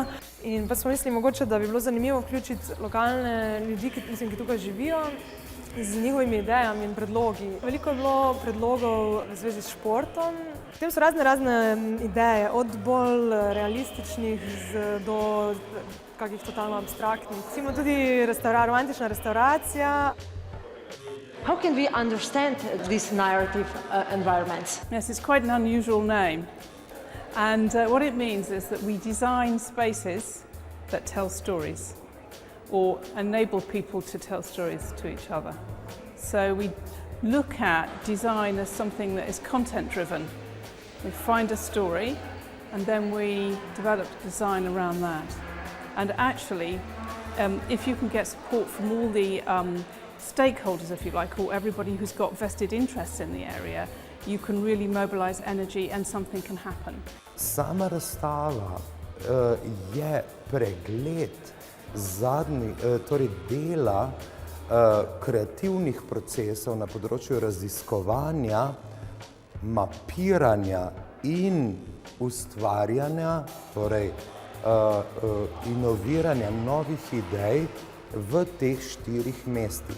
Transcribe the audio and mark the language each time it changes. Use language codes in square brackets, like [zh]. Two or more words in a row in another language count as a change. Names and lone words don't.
[sl] In pač smo mislili mogoče, da bi bilo zanimivo vključiti lokalne ljudi, ki tukaj živijo, z njihovimi idejami in predlogi. Veliko je bilo predlogov v zvezi s športom. Potem so razne ideje, od bolj realističnih do kakih totalno abstraktnih. Recimo tudi romantična restauracija. [en] How can we understand these narrative environments? Yes, it's quite an unusual name. And what it means is that we design spaces that tell stories or enable people to tell stories to each other. So we look at design as something that is content-driven. We find a story and then we develop design around that. And actually, if you can get support from all the stakeholders, if you like, or everybody who's got vested interests in the area, you can really mobilize energy and something can happen. [sl] Sama razstava je pregled torej dela kreativnih procesov na področju raziskovanja, mapiranja in ustvarjanja, torej inoviranja novih idej v teh 4 mestih.